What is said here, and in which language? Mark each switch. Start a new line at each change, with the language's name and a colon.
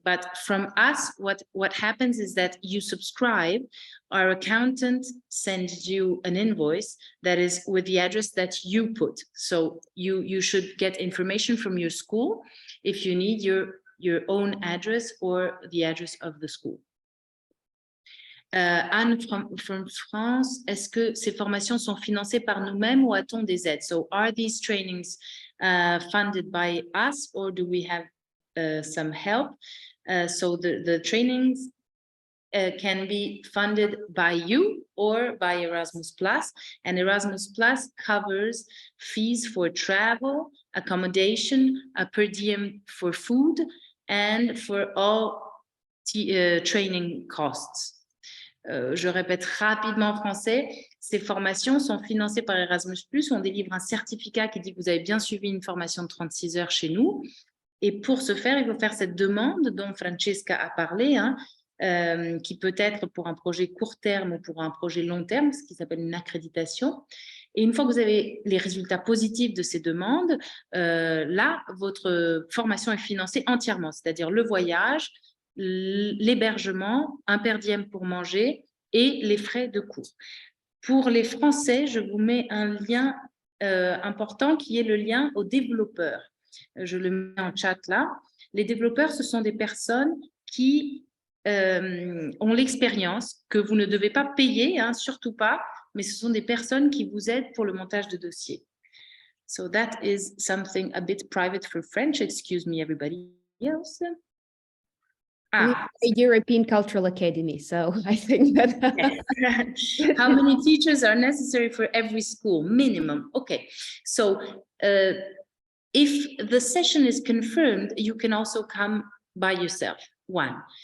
English: But from us, what happens is that you subscribe, our accountant sends you an invoice that is with the address that you put. So you should get information from your school if you need your own address or the address of the school.
French: Anne
English: from France,
French: est-ce que ces formations sont financées par nous-mêmes ou a-t-on des aides?
English: So are these trainings funded by us or do we have some help? So the trainings can be funded by you or by Erasmus Plus, and Erasmus Plus covers fees for travel, accommodation, a per diem for food, and for all training costs.
French: Je répète rapidement en français, ces formations sont financées par Erasmus+. On délivre un certificat qui dit que vous avez bien suivi une formation de 36 heures chez nous. Et pour ce faire, il faut faire cette demande dont Francesca a parlé, qui peut être pour un projet court terme ou pour un projet long terme, ce qui s'appelle une accréditation. Et une fois que vous avez les résultats positifs de ces demandes, là, votre formation est financée entièrement, c'est-à-dire le voyage, l'hébergement, un per diem pour manger et les frais de cours. Pour les Français, je vous mets un lien important qui est le lien aux développeurs. Je le mets en chat là. Les développeurs, ce sont des personnes qui ont l'expérience, que vous ne devez pas payer, surtout pas, mais ce sont des personnes qui vous aident pour le montage de dossiers.
English: So that is something a bit private for French. Excuse me, everybody else. Ah, a European Cultural Academy, so I think that yes. How many teachers are necessary for every school? Minimum. Okay. So if the session is confirmed, you can also come by yourself. One.